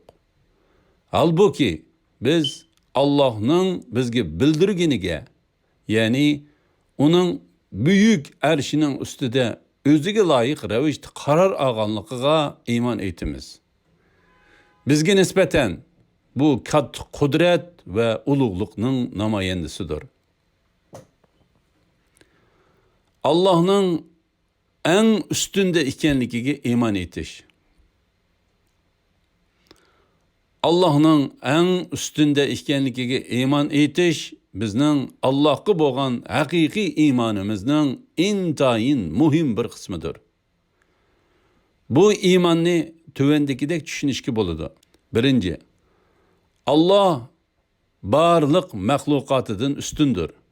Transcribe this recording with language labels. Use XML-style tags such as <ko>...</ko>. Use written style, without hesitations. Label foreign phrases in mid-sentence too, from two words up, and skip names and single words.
<uz>Halbuki biz Allah'ın bizga bildirganiga, ya'ni uning buyuk arshining ustida o'ziga loyiq ravishda qaror olganligiga iymon etamiz. Bizga nisbatan bu katta qudrat va ulug'liqning namoyandasidir. Allah'ın en üstünde ekanligiga iymon etish. Allah'ın en üstünde ekanligiga iymon etish bizning Allohga bo'lgan haqiqiy iymonimizning intayin muhim bir qismidir. Bu iymonni tuvandagidek tushunishga bo'ladi. Birinchi, Allah barliq mahluqotidan ustundir.</uz>